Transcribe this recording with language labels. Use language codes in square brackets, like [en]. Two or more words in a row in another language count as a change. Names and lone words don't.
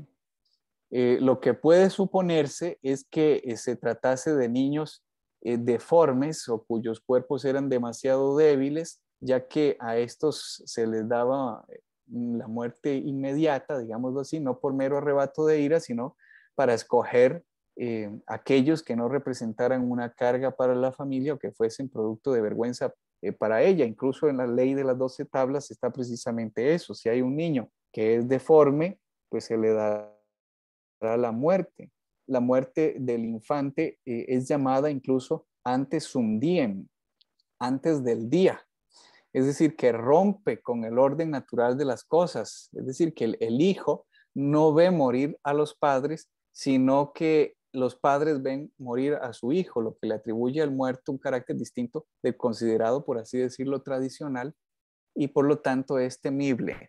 [es] Lo que puede suponerse es que se tratase de niños deformes o cuyos cuerpos eran demasiado débiles, ya que a estos se les daba la muerte inmediata, digámoslo así, no por mero arrebato de ira, sino para escoger aquellos que no representaran una carga para la familia o que fuesen producto de vergüenza para ella. Incluso en la ley de las 12 tablas está precisamente eso. Si hay un niño que es deforme, pues se le da la muerte. La muerte del infante es llamada incluso [la] ante sum diem, [es] antes del día. Es decir, que rompe con el orden natural de las cosas. Es decir, que el hijo no ve morir a los padres, sino que los padres ven morir a su hijo, lo que le atribuye al muerto un carácter distinto del considerado, por así decirlo, tradicional, y por lo tanto es temible.